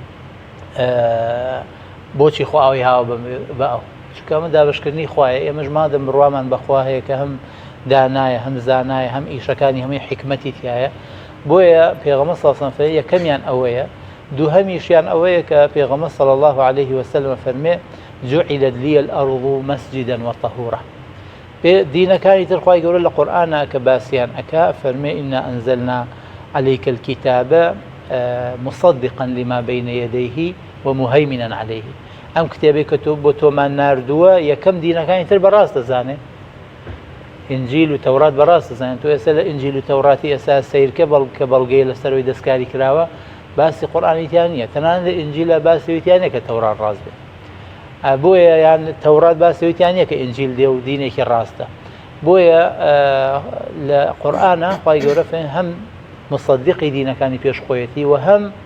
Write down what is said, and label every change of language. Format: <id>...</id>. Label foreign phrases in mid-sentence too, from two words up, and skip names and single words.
<ckb>بۆچی خوا ئەوی هاوە بە ئەو چکە ئەمە دابشکردنی خوایە ئێمەش مادەم بڕوامان بەخوا هەیە کە هەم دانایە هەم زانایە هەم ئیشەکانی هەمووی حکمەتی تایە بۆیە پێغەمبەر</ckb> <ar>صلی الله علیه و سلم</ar> <ckb>یەکەمیان ئەوەیە دووهەمیشیان ئەوەیە کە پێغەمبەر</ckb> <ar>صلی الله عليه وسلم</ar> <ckb>فەرمێ</ckb> <ar>جعلت لي الأرض مسجدا وطهورا</ar> <ckb>دینەکانی تر خوای گەورە لە قورئانە کە باسییان ئەکا فەرمێ</ckb> <ar>إنا أنزلنا عليك الكتاب مصدقا لما بين يديه ومهيمنا عليه</ar> <ckb>ئەم کتێبەی کە تۆ بۆ تۆمان ناردووە یەکەم دینەکانی تر بەڕاست دەزانێ ئینجیل و تەورات بەڕاست دەزانێت تۆ ئێستا لە ئینجیل و تەوراتی ئێستا سەیرکە کە بەڵگەی لەسەرەوەی دەستکاری کراوە باسی قورئانیتیان نییە تەنانەت لە ئینجیلە باسیەوەیتیان نییە کە تەورات ڕاست بێت بۆیە یان تەورات باسیەوەیتیان نییە کە ئینجیل دێ و دینێکی ڕاستە بۆیە لە قورئانە خوای گەورە هەم مصدقی دینەکانی پێشخۆیەتی و هەم</ckb>